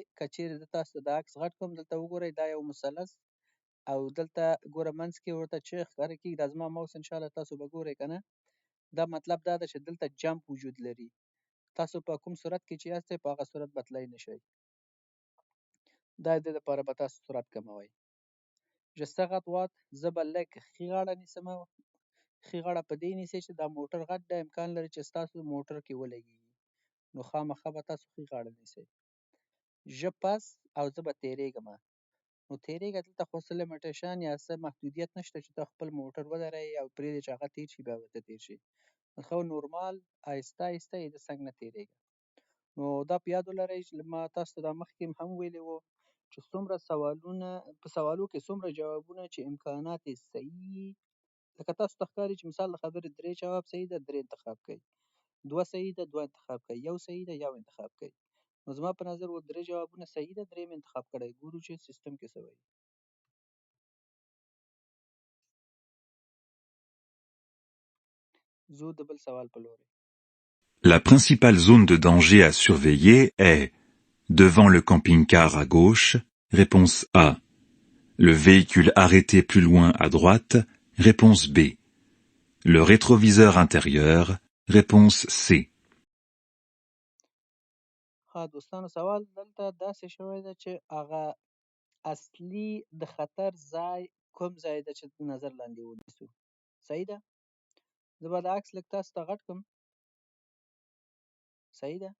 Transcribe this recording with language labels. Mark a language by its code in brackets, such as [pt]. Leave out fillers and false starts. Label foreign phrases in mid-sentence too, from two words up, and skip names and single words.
[ps] که چیرې زه تاسو ته د عکس غټ کړم، دلته وګورئ دا یو مثلث او دلته ګوره منځ کې ورته چې ښکاره کېږي، دا زما موس انشاءالله تاسو به ګورئ که نه. دا مطلب دا ده چې دلته جمپ وجود لري. تاسو په کوم سرعت کې چې یاستئ په هغه سرعت به تللی نه شئ. دا د دې دپاره به تاسو سرعت کموئ. [fr] je serre à droite [ps] زه به لږ ښي غاړه نیسم. ښي غاړه په دې نیسئ چې دا موټر غټ دی، امکان لري چې ستاسو موټر کې ولګېږي، نو خامخا به تاسو ښي غاړه نیسئ. [fr] je passe [ps] او زه به تېرېږم. نو تېرېږه دلته خو څه لیمیټیشن یا څه محدودیت نشته چې ته خپل موټر ودروئ او پرېږدئ چې هغه تېر شي بیا به ته تېر شي. خو نورمال آهسته آهسته یې د څنګ نه تېرېږه. نو دا په یاد ولرئ چې ما تاسو ته دا مخکې هم ویلي وو چې څومره سوالونه په سوالو کې څومره جوابونه چې امکانات یې صحیح، لکه تاسو ته ښکاري چې مثال د خبرې 3 جواب صحیح ده 3 انتخاب کړئ، 2 صحیح ده 2 انتخاب کړئ، 1 صحیح ده 1 انتخاب کړئ. نو زما په نظر و 3 جوابونه صحیح ده 3 انتخاب کړئ. ګورو چې سیستم کې څه وایي. زه د بل سوال په لوري. [fr] La principale zone de danger à surveiller est devant le camping-car à gauche, réponse A. Le véhicule arrêté plus loin à droite, réponse B. Le rétroviseur intérieur, réponse C. [ps] ها دوستانو سوال دلته داسې شوی ده چې هغه اصلي د خطر ځای کوم ځای ده چې نظر لاندې ونیسو. صحیح ده. زه به دا عکس لږ تاسو ته غټ کړم. صحیح ده.